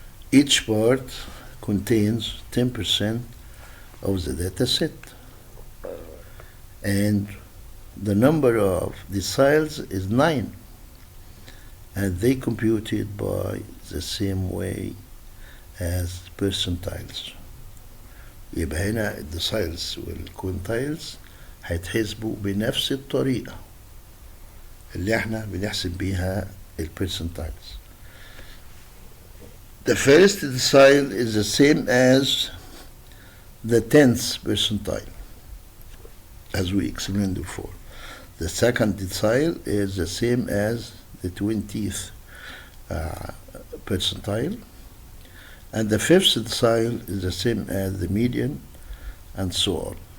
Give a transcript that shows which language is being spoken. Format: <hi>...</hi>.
<en>Each part contains 10% of the data set, and the number of deciles is 9, and they computed by the same way as percentiles.</en> <ar>يبقى هنا الديسايلز والكوينتايلز هيتحسبوا بنفس الطريقة اللي احنا بنحسب بيها البرسنتايلز.</ar> <en>The first decile is the same as the 10th percentile, as we explained before. The second decile is the same as the 20th percentile, and the fifth decile is the same as the median, and so on.</en>